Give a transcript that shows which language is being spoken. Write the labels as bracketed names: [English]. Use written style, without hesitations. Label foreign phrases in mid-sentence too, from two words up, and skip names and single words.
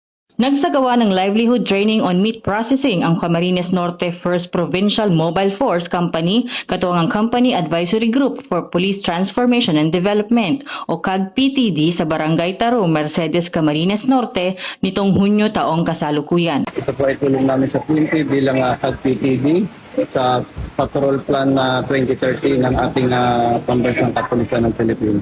[Filipino] Nagsagawa ng [English] livelihood training on meat processing [Filipino] ang Camarines Norte 1st Provincial Mobile Force Company katuwang ang Company Advisory Group for Police Transformation and Development o CAG-PTD sa Barangay Taro, Mercedes, Camarines Norte nitong Hunyo taong kasalukuyan. Ito po ay tulong namin sa PNP bilang CAG-PTD sa [English] patrol plan [Filipino] na 2030 ng ating Pambansang Kapulisan ng Pilipinas.